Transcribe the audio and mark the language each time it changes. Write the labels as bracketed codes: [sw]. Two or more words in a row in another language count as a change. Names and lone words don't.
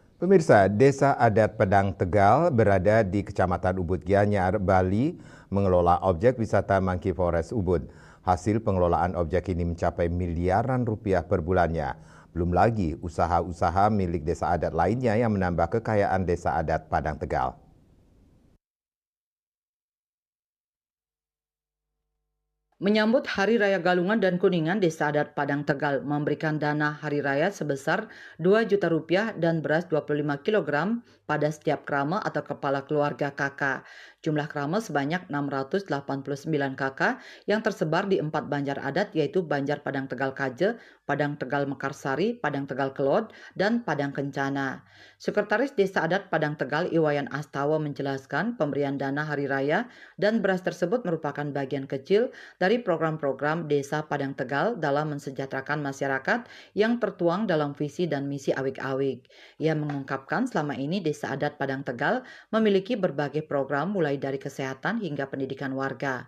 [id] Pemirsa, Desa Adat Padang Tegal berada di Kecamatan Ubud Gianyar, Bali, mengelola objek wisata Monkey Forest Ubud. Hasil pengelolaan objek ini mencapai miliaran rupiah per bulannya. Belum lagi usaha-usaha milik desa adat lainnya yang menambah kekayaan Desa Adat Padang Tegal. Menyambut Hari Raya Galungan dan Kuningan, Desa Adat Padang Tegal memberikan dana hari raya sebesar Rp2 juta dan beras 25 kilogram pada setiap krama atau kepala keluarga KK. Jumlah krama sebanyak 689 KK yang tersebar di 4 banjar adat, yaitu Banjar Padang Tegal Kaje, Padang Tegal Mekarsari, Padang Tegal Kelod, dan Padang Kencana. Sekretaris Desa Adat Padang Tegal Iwayan Astawa menjelaskan pemberian dana hari raya dan beras tersebut merupakan bagian kecil dari program-program Desa Padang Tegal dalam mensejahterakan masyarakat yang tertuang dalam visi dan misi Awik-Awik. Ia mengungkapkan selama ini Desa Adat Padang Tegal memiliki berbagai program mulai dari kesehatan hingga pendidikan warga.